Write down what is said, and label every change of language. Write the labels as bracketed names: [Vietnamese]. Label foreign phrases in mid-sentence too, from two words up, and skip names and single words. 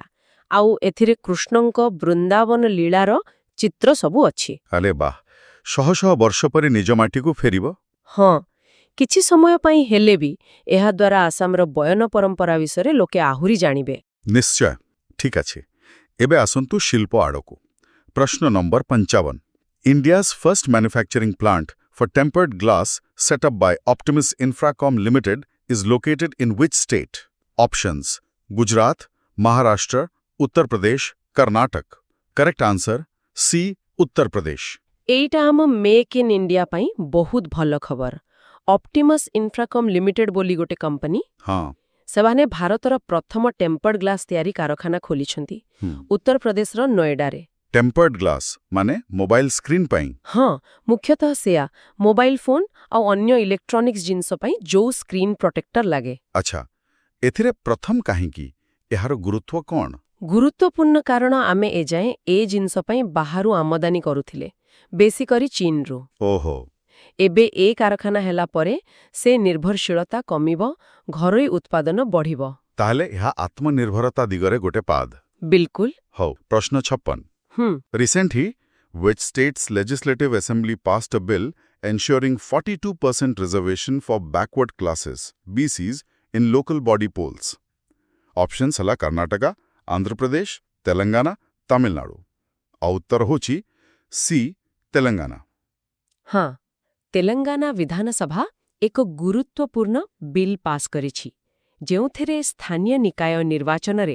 [Odia] ଆଉ ଏଥିରେ କୃଷ୍ଣଙ୍କ ବୃନ୍ଦାବନ ଲୀଳାର ଚିତ୍ର ସବୁ ଅଛି। ଆରେ ବାଃ, ଶହ ଶହ ବର୍ଷ ପରେ ନିଜ ମାଟିକୁ ଫେରିବ। ହଁ, କିଛି ସମୟ ପାଇଁ ହେଲେ ବି ଏହାଦ୍ୱାରା ଆସାମର ବୟନ ପରମ୍ପରା ବିଷୟରେ ଲୋକେ ଆହୁରି ଜାଣିବେ। ନିଶ୍ଚୟ। ଠିକ୍ ଅଛି। ଏବେ ଆସନ୍ତୁ ଶିଳ୍ପ ଆଡ଼କୁ। [Hindi] प्रश्न नंबर [English] 55 India's first manufacturing plant for tempered glass set up by Optimus Infracom Limited is located in which state? Options: Gujarat, Maharashtra, Uttar Pradesh, Karnataka. Correct answer: C. Uttar Pradesh. [Odia] ଏଇଟା ଆମ ମେକ୍ ଇନ୍ ଇଣ୍ଡିଆ ପାଇଁ ବହୁତ ଭଲ ଖବର। ଅପ୍ଟିମସ୍ ଇନଫ୍ରାକମ୍ ଲିମିଟେଡ୍ ବୋଲି ଗୋଟେ କମ୍ପାନୀ, [Hindi] हाँ [Odia] ସେମାନେ ଭାରତର ପ୍ରଥମ [English] tempered glass [Odia] ତିଆରି କାରଖାନା ଖୋଲିଛନ୍ତି ଉତ୍ତର ପ୍ରଦେଶର ନୋଏଡାରେ। [English] tempered glass [Odia] माने [English] mobile screen [Odia] ପାଇଁ ହଁ, ମୁଖ୍ୟତଃ ସେୟା [English] mobile phone [Odia] ଆଉ ଅନ୍ୟ ଇଲେକ୍ଟ୍ରୋନିକ୍ସ ଜିନିଷ ପାଇଁ ଯୋଉ [English] screen protector [Odia] ଲାଗେ। ଆଚ୍ଛା ଏଥିରେ ପ୍ରଥମ କାହିଁକି ଏହାର ଗୁରୁତ୍ୱ କ'ଣ? ଗୁରୁତ୍ୱପୂର୍ଣ୍ଣ କାରଣ ଆମେ ଏଯାଏଁ ଏ ଜିନିଷ ପାଇଁ ବାହାରୁ ଆମଦାନୀ କରୁଥିଲେ, ବେଶୀ କରି ଚୀନରୁ। ଓହୋ ଏବେ ଏ କାରଖାନା ହେଲା ପରେ ସେ ନିର୍ଭରଶୀଳତା କମିବ, ଘରୋଇ ଉତ୍ପାଦନ ବଢ଼ିବ। ତାହେଲେ ଏହା ଆତ୍ମନିର୍ଭରତା ଦିଗରେ ଗୋଟେ ପାଦ। ବିଲକୁଲ। ହଉ ପ୍ରଶ୍ନ [English] 56 Recently, which state's legislative assembly passed a bill ensuring 42% reservation for backward classes (BCs) in local body polls? [Odia] Options ହେଲା କର୍ଣ୍ଣାଟକ, ଆନ୍ଧ୍ରପ୍ରଦେଶ, ତେଲଙ୍ଗାନା, ତାମିଲନାଡୁ। ଆଉ ଉତ୍ତର ହେଉଛି ସି ତେଲଙ୍ଗାନା। ହଁ, ତେଲଙ୍ଗାନା ବିଧାନସଭା ଏକ ଗୁରୁତ୍ୱପୂର୍ଣ୍ଣ ବିଲ୍ ପାସ୍ କରିଛି, ଯେଉଁଥିରେ ସ୍ଥାନୀୟ ନିକାୟ ନିର୍ବାଚନରେ